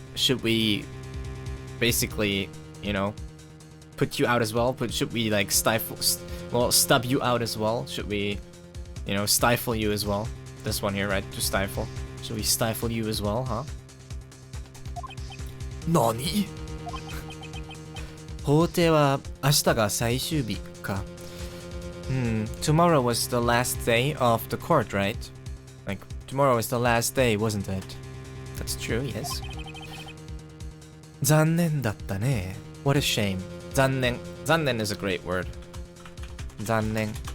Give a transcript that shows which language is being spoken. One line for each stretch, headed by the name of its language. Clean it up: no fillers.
English: Should we basically, you know, put you out as well? But should we like stub you out as well? Should we, you know, stifle you as well? This one here, right? To stifle. Should we stifle you as well, huh? Nani?
Japanese: 法廷は明日が最終日か。
English: Tomorrow was the last day of the court, right? Like, tomorrow was the last day, wasn't it? That's true, yes.
Japanese: 残念だったね.
English: What a shame. 残念 is a great word. 残念.